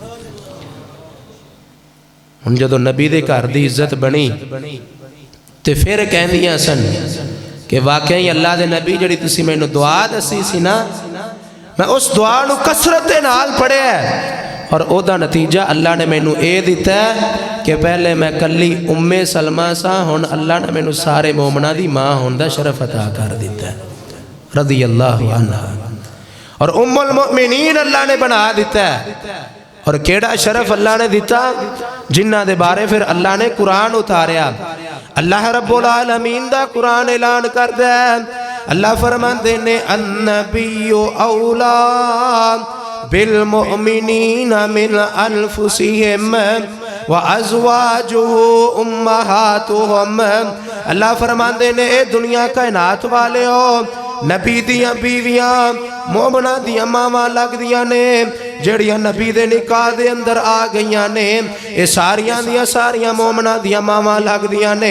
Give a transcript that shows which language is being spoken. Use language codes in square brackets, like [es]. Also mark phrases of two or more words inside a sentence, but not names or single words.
[pa] ਹੁਣ ਜਦੋਂ ਨਬੀ ਦੇ ਘਰ ਦੀ ਇੱਜ਼ਤ ਬਣੀ ਤੇ ਫਿਰ ਕਹਿੰਦੀਆਂ ਸਨ ਕਿ ਵਾਕਈ ਅੱਲਾਹ ਦੇ ਨਬੀ ਜਿਹੜੀ ਤੁਸੀਂ ਮੈਨੂੰ ਦੁਆ ਦੱਸੀ ਸੀ ਨਾ, ਮੈਂ ਉਸ ਦੁਆ ਨੂ ਕਸਰਤ ਦੇ ਨਾਲ ਪੜ੍ਹਿਆ ਔਰ ਓਦਾ ਨਤੀਜਾ ਅੱਲਾਹ ਨੇ ਮੈਨੂ ਯੇ ਦਿੱਤਾ ਕਿ ਪਹਿਲੇ ਮੈਂ ਕੱਲੀ ਉੱਮੇ ਸਲਮਾ ਸਾ, ਹੁਣ ਅੱਲਾਹ ਨੇ ਮੈਨੂ ਸਾਰੇ ਮੋਮਨਾ ਦੀ ਮਾਂ ਹੋਣੇ ਕਾ ਸ਼ਰਫ਼ ਅਤਾ ਕਰ ਦਿੱਤਾ [ar] رضي الله عنها, [pa] ਔਰ [ar] أم المؤمنين [pa] ਅੱਲਾਹ ਨੇ ਬਣਾ ਦਿੱਤਾ। ਔਰ ਕੇੜਾ ਸ਼ਰਫ਼ ਅੱਲਾਹ ਨੇ ਦਿੱਤਾ ਜਿਨ੍ਹਾਂ ਦੇ ਬਾਰੇ ਫਿਰ ਅੱਲਾਹ ਨੇ ਕੁਰਾਨ ਉਤਾਰਿਆ। ਅੱਲਾਹ [ar] رب العالمين [pa] ਦਾ ਕੁਰਾਨ ਐਲਾਨ ਕਰਦਾ ਹੈ। ਅੱਲਾਹ ਫ਼ਰਮਾਂਦੇ ਨੇ [ar] النبي أولى بالمؤمنين من أنفسهم وأزواجه أمهاتهم. [pa] ਅੱਲਾਹ ਫ਼ਰਮਾਂਦੇ ਨੇ ਏ ਦੁਨੀਆ ਕਾਇਨਾਤ ਵਾਲੇ ਹੋ, ਨਬੀ ਦੀਆਂ ਬੀਵੀਆਂ ਮੋਮਨਾ ਦੀਆਂ ਮਾਵਾਂ ਲਗਦੀਆਂ ਨੇ, ਜੜੀਆਂ ਨਬੀ ਦੇ ਨਿਕਾਹ ਦੇ ਅੰਦਰ ਆ ਗਈਆਂ ਨੇ, ਯੇ ਸਾਰੀਆਂ ਦੀਆਂ ਸਾਰੀਆਂ ਮੋਮਨਾ ਦੀਆਂ ਮਾਵਾਂ ਲਗਦੀਆਂ ਨੇ।